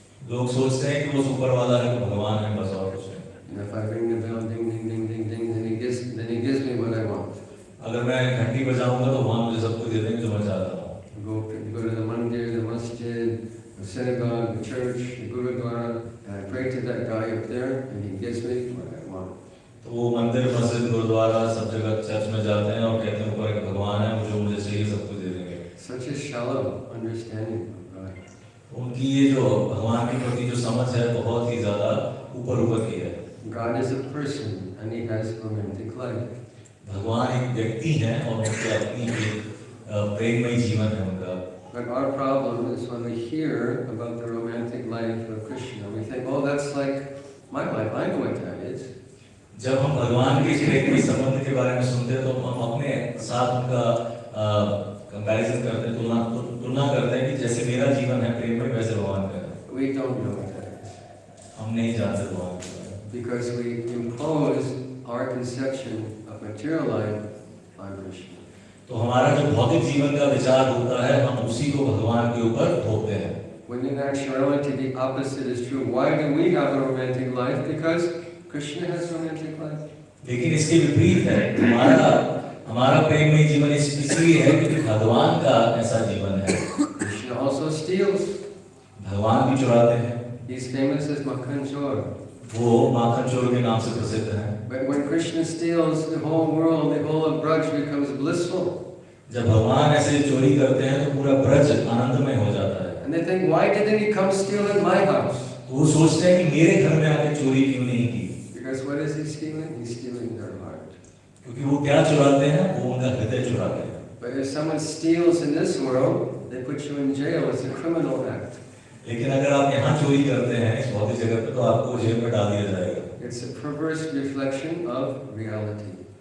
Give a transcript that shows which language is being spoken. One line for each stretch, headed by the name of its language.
Hindi: लोग सोचते हैं कि वो ऊपर वाला है, भगवान है, बस और कुछ नहीं।
English: And if I ring the bell, ding, ding, ding, ding, ding, then he gives me what I want.
Hindi: अगर मैं घंटी बजाऊंगा तो भगवान मुझे सब कुछ दे देंगे जो मैं चाहता हूँ।
English: Go to the mandir, the masjid, the synagogue, the church, the gurudwara, and I pray to that guy up there, and he gives me what I want.
Hindi: तो वो मंदिर, मस्जिद, गुरुद्वारा सब जगह चर्च में जाते हैं और कहते हैं ऊपर एक भगवान है, जो मुझे चाहिए सब कुछ दे देंगे।
English: Such a shallow understanding of God.
Hindi: उनकी ये जो भगवान के प्रति जो समझ है बहुत ही ज़्यादा ऊपर की है।
English: God is a person, and he has romantic life.
Hindi: भगवान एक व्यक्ति है और उनके अपनी एक प्रेममय जीवन है उनका।
English: But our problem is when we hear about the romantic life of Krishna, we think, oh, that's like my life. I know what that is.
Hindi: जब हम भगवान के प्रेममय संबंध के बारे में सुनते हैं तो हम अपने साथ उनका कंपैरिजन करते हैं, तुलना करते हैं कि जैसे मेरा जीवन है प्रेममय वैसे भगवान का है।
English: We don't know what that is.
Hindi: हम नहीं जानते भगवान के बारे में।
English: Because we impose our conception of material life on Krishna.
Hindi: तो हमारा जो भौतिक जीवन का विचार होता है हम उसी को भगवान के ऊपर थोपते हैं।
English: When in actuality the opposite is true. Why do we have a romantic life? Because Krishna has romantic life.
Hindi: लेकिन इसके विपरीत है, हमारा प्रेममय जीवन इसलिए है क्योंकि भगवान का ऐसा जीवन है।
English: Krishna also steals.
Hindi: भगवान भी चुराते हैं।
English: He's famous as Makhan Chor.
Hindi: वो माखन चोर के नाम से प्रसिद्ध है।
English: But when Krishna steals, the whole world, the whole of Braj becomes blissful.
Hindi: जब भगवान ऐसे चोरी करते हैं तो पूरा ब्रज आनंदमय हो जाता है।
English: And they think, why didn't he come steal in my house?
Hindi: वो सोचते हैं कि मेरे घर में आके चोरी क्यों नहीं की?
English: Because what is he stealing? He's stealing their heart.
Hindi: क्योंकि वो क्या चुराते हैं? वो उनका हृदय चुराते हैं।
English: But if someone steals in this world, they put you in jail. It's a criminal act.
Hindi: लेकिन अगर आप यहाँ चोरी करते हैं इस भौतिक जगत पे तो आपको जेल में डाल दिया जाएगा।
English: It's a perverse reflection of reality.